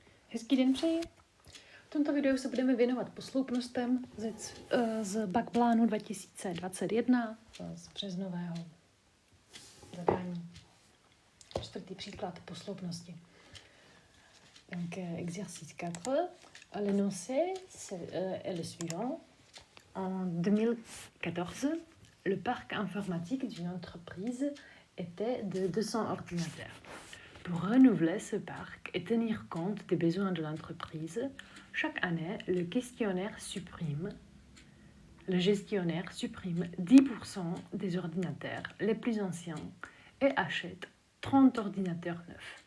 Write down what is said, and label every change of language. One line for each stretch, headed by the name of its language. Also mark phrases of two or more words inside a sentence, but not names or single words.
Czech: Hezký den přeji. V tomto videu se budeme věnovat posloupnostem z Bakplánu 2021 z březnového zadání. Čtvrtý příklad posloupnosti.
French: Donc, exercice 4. L'énoncé est le suivant. En 2014, le parc informatique d'une entreprise était de 200 ordinateurs. Pour renouveler ce parc et tenir compte des besoins de l'entreprise, chaque année, le gestionnaire supprime 10% des ordinateurs les plus anciens et achète 30 ordinateurs neufs.